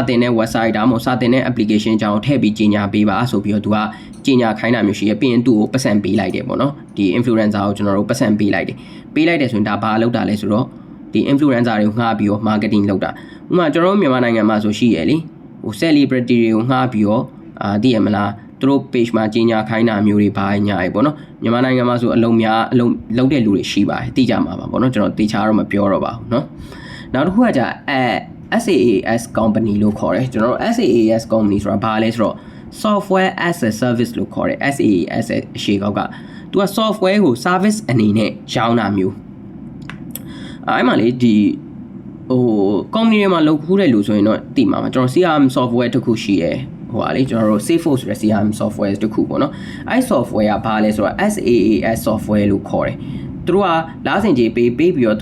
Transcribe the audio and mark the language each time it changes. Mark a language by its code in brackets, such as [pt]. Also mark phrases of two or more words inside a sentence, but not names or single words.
[my] တင်တဲ့ website ဒါမှမဟုတ်စတင်တဲ့ application အကြောင်းထည့်ပြီးကြီးညာပေးပါဆိုပြီးတော့သူကကြီးညာခိုင်းတာမျိုးရှိရပြီးရင်သူ့ကိုပတ်စံပေးလိုက်တယ်ပေါ့နော်ဒီ influencer ကိုကျွန်တော်တို့ပတ်စံပေးလိုက်တယ်ဆိုရင်ဒါဘာလုပ်တာလဲဆိုတော့ဒီ influencer တွေကိုငှားပြီးတော့ marketing လုပ်တာဥပမာကျွန်တော်တို့မြန်မာနိုင်ငံမှာဆိုရှိရလေဟို celebrity တွေကိုငှားပြီးတော့သိရမလားသူတို့ page မှာကြီးညာခိုင်းတာမျိုးတွေဘာညာရေပေါ့နော်မြန်မာနိုင်ငံမှာဆိုအလုံးလုပ်တဲ့လူတွေရှိပါတယ်သိကြမှာပါပေါ့နော်ကျွန်တော်တေချာတော့မပြောတော့ပါဘူးเนาะနောက်တစ်ခုက [en] SaaS company [my] လို့ခေါ်တယ်ကျွန်တော်တို့ [en] SaaS company [my] ဆိုတာဘာလဲဆိုတော့ [en] software as a service [my] လို့ခေါ်တယ် SaaS အရှေ့ကောက်ကသူက software ကို service အနေနဲ့ရောင်းတာမျိုးအဲ့မှာလေဒီဟို company တွေမှာလုပ်ခူးတဲ့လူဆိုရင်တော့သိမှာပါကျွန် တော် [en] CRM software [my] တစ်ခုရှိရယ်ဟိုဟာလေကျွန်တော်တို့ Salesforce ဆိုတဲ့ [en] CRM software [my] တစ်ခုပေါ့နော်အဲ့ software ကဘာလဲဆိုတော့ [en] SaaS software [my] လို့ခေါ်တယ်သူတို့ကလားစင်ကြီးပေးပြီးတော့သူ